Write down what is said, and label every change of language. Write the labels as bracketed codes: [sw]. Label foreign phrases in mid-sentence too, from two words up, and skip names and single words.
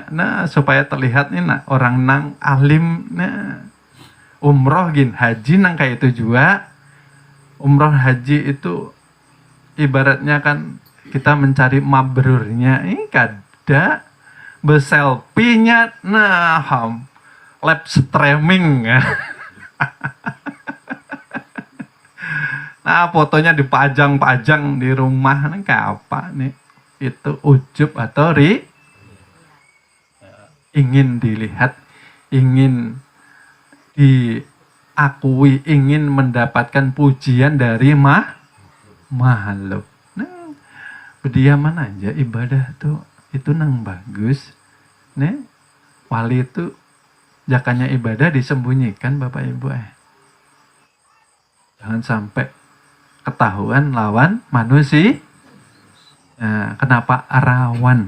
[bjn] Nah, supaya terlihat nih nah orang nang alim. Nah, umroh gin, haji nang kayak itu juga. [id] Umroh haji itu ibaratnya kan kita mencari mabrurnya. [bjn] Ini kada beselfie-nya. Nah, [en] live streaming. [bjn] Nah, fotonya dipajang-pajang di rumah. Nah, kayak apa nih? [id] Itu ujub atau ingin dilihat, ingin diakui, ingin mendapatkan pujian dari makhluk. [bjn] Nah, berdiaman aja ibadah tuh itu nang bagus. Nih, wali itu jakanya ibadah disembunyikan Bapak Ibu. Jangan sampai ketahuan lawan manusia. [id] Nah, kenapa rawan?